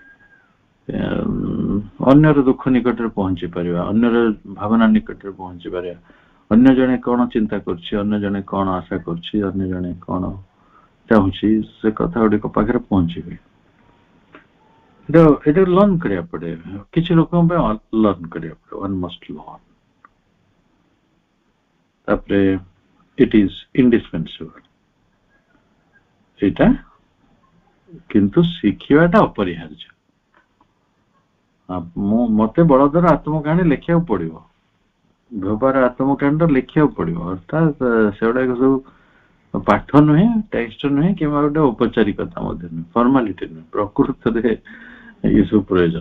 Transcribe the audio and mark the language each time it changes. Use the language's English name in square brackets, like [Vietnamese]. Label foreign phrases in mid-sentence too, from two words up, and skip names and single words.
[Odia] ଅନ୍ୟର ଦୁଃଖ ନିକଟରେ ପହଞ୍ଚି ପାରିବା, ଅନ୍ୟର ଭାବନା ନିକଟରେ ପହଞ୍ଚି ପାରିବା, ଅନ୍ୟ ଜଣେ କଣ ଚିନ୍ତା କରୁଛି, ଅନ୍ୟ ଜଣେ କଣ ଆଶା କରୁଛି, ଅନ୍ୟ ଜଣେ କଣ ଚାହୁଁଛି, ସେ କଥା ଗୁଡ଼ିକ ପାଖରେ ପହଞ୍ଚିବେ। এটা ଲର୍ନ କରିବାକୁ ପଡେ, କିଛି ଲୋକଙ୍କ ପାଇଁ ଲର୍ନ କରିବାକୁ ପଡେ, [English] one must learn। ତାପରେ it is indispensable, [Odia] ଏଇଟା କିନ୍ତୁ ଶିଖିବାଟା ଅପରିହାର୍ଯ୍ୟ। ମତେ ବଳଦର ଆତ୍ମକାହାଣୀ ଲେଖିବାକୁ ପଡିବ, ବ୍ୟବହାର ଆତ୍ମକାହାଣୀଟା ଲେଖିବାକୁ ପଡିବ, ଅର୍ଥାତ୍ ସେଗୁଡାକ ସବୁ ପାଠ ନୁହେଁ, ଟେକ୍ସଟ ନୁହେଁ, କିମ୍ବା ଗୋଟେ ଔପଚାରିକତା ମଧ୍ୟ ନୁହେଁ, ଫର୍ମାଲିଟି ନୁହେଁ, ପ୍ରକୃତରେ ଏସବୁ ପ୍ରୟୋଜନ।